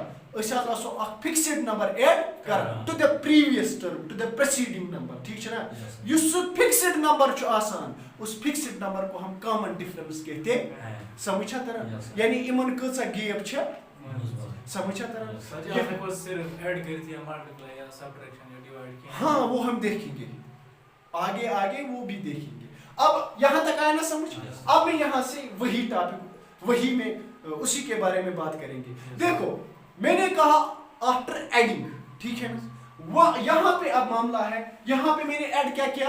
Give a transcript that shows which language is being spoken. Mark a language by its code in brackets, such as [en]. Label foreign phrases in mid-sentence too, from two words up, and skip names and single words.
[ks] أسۍ حظ آسو اکھ [en] fixed number [ks] ایڈ کران [en] to the previous term, to the preceding number. [ks] ٹھیک چھُ نا, یُس سُہ [en] fixed number [ks] چھُ آسان [ur] اس فکسڈ نمبر کو ہم کامن ڈفرینس کہتے ہیں. [ks] سمجھ چھا تران؟ یعنی یِمن کۭژاہ گیپ چھِ, سمجھ چھا تران؟ [ur] ہاں وہ ہم دیکھیں گے آگے آگے, وہ بھی دیکھیں گے. اب یہاں تک آیا نا سمجھ؟ اب میں یہاں سے وہی ٹاپک, وہی میں اسی کے بارے میں بات کریں گے. دیکھو میں نے کہا [en] after adding, [ur] ٹھیک ہے نا, وہ یہاں پہ اب معاملہ ہے, یہاں پہ میں نے ایڈ کیا کیا؟